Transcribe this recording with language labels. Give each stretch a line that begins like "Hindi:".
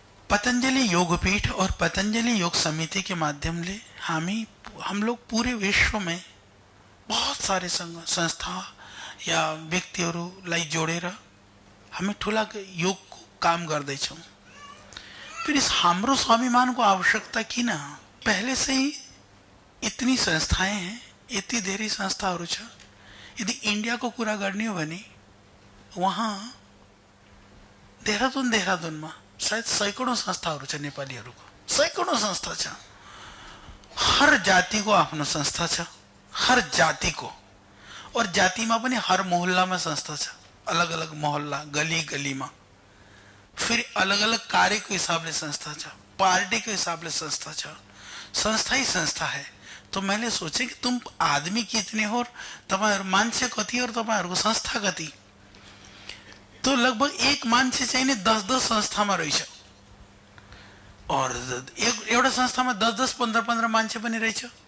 Hindi: पतंजलि योगपीठ और पतंजलि योग समिति के माध्यम ले हम लोग पूरे विश्व में बहुत सारे संस्था या
Nepali: व्यक्तिहरूलाई जोडेर हामी ठुला योग को काम गर्दैछौँ। फिर इस हाम्रो स्वाभिमानको आवश्यकता किन?
Hindi: पहले से ही इतनी संस्थाएं हैं,
Nepali: यति धेरै संस्थाहरू छ। यदि इंडिया को कुरा गर्ने हो भने वहाँ देहरादूनमा शायद सैकड़ों संस्थाहरू छ, नेपालीहरूको सैकड़ों संस्था छ। हर जाति को आफ्नो संस्था छ, हर जाति को। और जातिमा पनि हर मोहल्लामा संस्था छ, अलग अलग मोहल्ला गली गलीमा। फिर अलग अलग कार्यको हिसाबले संस्था छ, पार्टीको हिसाबले संस्था छ।
Hindi: संस्था ही संस्था है। तो मैंने सोचे कि तुम आदमी कितने हो,
Nepali: तपाईहरु मान्छे कति और तपाईहरुको संस्था कति। तो लगभग एक मान्छे चाहिए 10-10 संस्थामा रहेछ और एउटा संस्थामा 10-10, 15-15 मान्छे पनि रहेछ।